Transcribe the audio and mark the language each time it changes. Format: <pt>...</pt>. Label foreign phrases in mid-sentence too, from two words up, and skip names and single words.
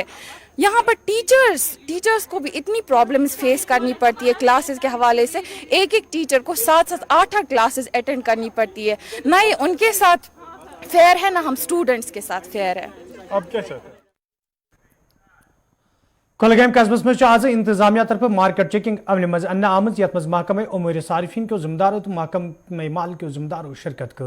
<ur>یہاں پر ٹیچرز کو بھی اتنی</ur> <en>problems face</en> <ur>کرنی پڑتی ہے کلاسز کے حوالے سے. ایک ٹیچر کو 7-7، 8-8</ur> <en>classes attend</en> <ur>کرنی پڑتی ہے. نہ ہی ان کے ساتھ فیئر ہے، نہ ہم اسٹوڈنٹس کے ساتھ فیئر ہے. اب کیا چاہتے ہیں?</ur> <ks>कुलगाम कस्बस में आज इंतजामिया तरफ मार्केट चेकिंग अमल मज अन्न आमज यथ मज</ks> <ur>محکمہ امور صارفین کے ذمہ داروں</ur> <ks>तो</ks> <ur>محکمہ مال کے ذمہ داروں</ur> <ks>शिरकत कर।</ks>